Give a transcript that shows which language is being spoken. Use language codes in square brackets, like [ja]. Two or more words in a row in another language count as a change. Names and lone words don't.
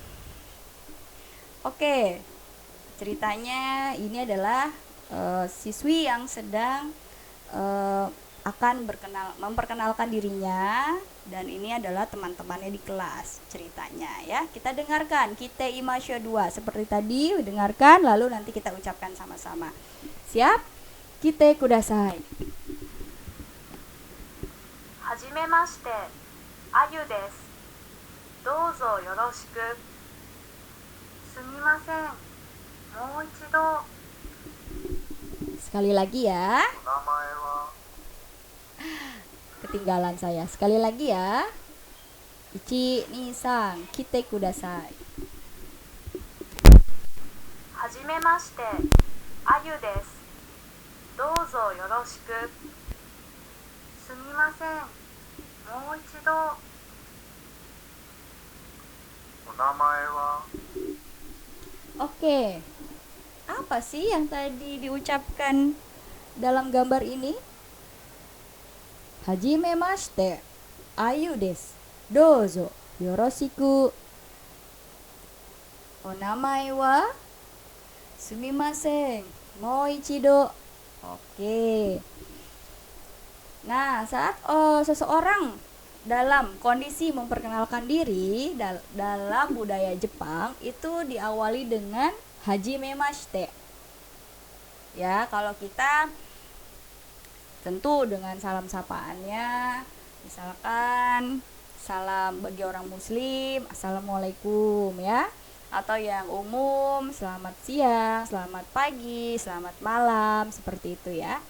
[id] Oke, ceritanya ini adalah siswi yang sedang akan memperkenalkan dirinya, dan ini adalah teman-temannya di kelas ceritanya ya. Kita dengarkan [ja] 聞いてみましょう [id] 2 seperti tadi, dengarkan lalu nanti kita ucapkan sama-sama. Siap? [ja] 聞いてください. はじめましてあゆですどうぞよろしくすみませんもう一度 [id] Sekali lagi ya. [ja] お名前は [id] Ketinggalan saya. Sekali lagi ya. [ja] Ichi, ni, 三、聞いてください. はじめましてあゆですどうぞよろしくすみませんもう一度お名前は [id] Oke. Apa sih yang tadi diucapkan dalam gambar ini? [ja] はじめまして、アユです. どうぞ、よろしく. お名前は? すみません、もう一度. [id] Oke. Nah, saat seseorang dalam kondisi memperkenalkan diri dalam budaya Jepang itu diawali dengan hajimemashite. Ya, kalau kita tentu dengan salam sapaannya, misalkan salam bagi orang muslim, assalamualaikum ya, atau yang umum, selamat siang, selamat pagi, selamat malam, seperti itu ya.